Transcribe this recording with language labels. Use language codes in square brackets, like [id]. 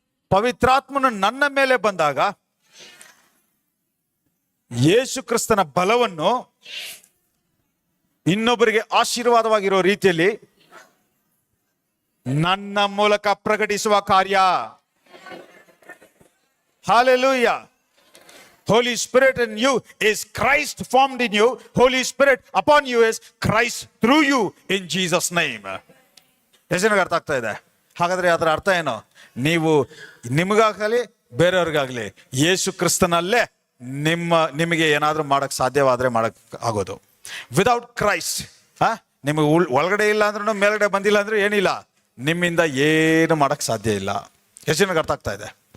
[kn] ಪವಿತ್ರಾತ್ಮನು ನನ್ನ ಮೇಲೆ ಬಂದಾಗ ಯೇಸು ಕ್ರಿಸ್ತನ ಬಲವನ್ನು ಇನ್ನೊಬ್ಬರಿಗೆ ಆಶೀರ್ವಾದವಾಗಿರೋ ರೀತಿಯಲ್ಲಿ ನನ್ನ ಮೂಲಕ ಪ್ರಕಟಿಸುವ ಕಾರ್ಯ. [en] Hallelujah. Holy Spirit in you is Christ formed in you. Holy Spirit upon you is Christ through you in Jesus name. [kn] ಎಷ್ಟು ಜನಕ್ಕೆ ಅರ್ಥ ಆಗ್ತಾ ಇದೆ? ಹಾಗಾದ್ರೆ ಅದರ ಅರ್ಥ ಏನು? ನೀವು ನಿಮಗಾಗಲಿ ಬೇರೆಯವ್ರಿಗಾಗಲಿ ಯೇಸು ಕ್ರಿಸ್ತನಲ್ಲೇ ನಿಮಗೆ ಏನಾದರೂ ಮಾಡಕ್ ಸಾಧ್ಯವಾದ್ರೆ ಮಾಡಕ್ ಆಗೋದು. [en] without Christ [kn] ನಿಮಗೆ ಒಳಗಡೆ ಇಲ್ಲ ಅಂದ್ರೂ ಮೇಲ್ಗಡೆ ಬಂದಿಲ್ಲ ಅಂದ್ರೆ ಏನಿಲ್ಲ, ನಿಮ್ಮಿಂದ ಏನು ಮಾಡಕ್ ಸಾಧ್ಯ ಇಲ್ಲ. ಎಷ್ಟು ಜನಕ್ಕೆ ಅರ್ಥ ಆಗ್ತಾ ಇದೆ?